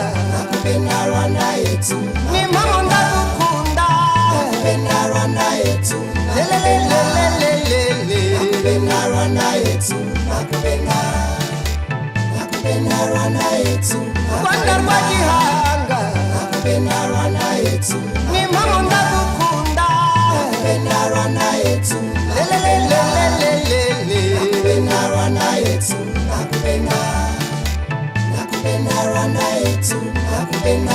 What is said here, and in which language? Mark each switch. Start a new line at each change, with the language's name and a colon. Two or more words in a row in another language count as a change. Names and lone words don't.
Swahili: Nakupenda Rwanda yetu,
Kinyarwanda: ni mama ndagukunda.
Swahili: Nakupenda Rwanda yetu, lelelelelelele. Nakupenda Rwanda yetu, nakupenda. Nakupenda Rwanda yetu,
Kinyarwanda: Rwanda rwa gihanga.
Swahili: Nakupenda Rwanda yetu,
Kinyarwanda: ni mama ndagukunda.
Swahili: Nakupenda Rwanda yetu, lelelelelelele. Nakupenda Rwanda yetu, nakupenda. Nakupenda Rwanda yetu, nakupenda.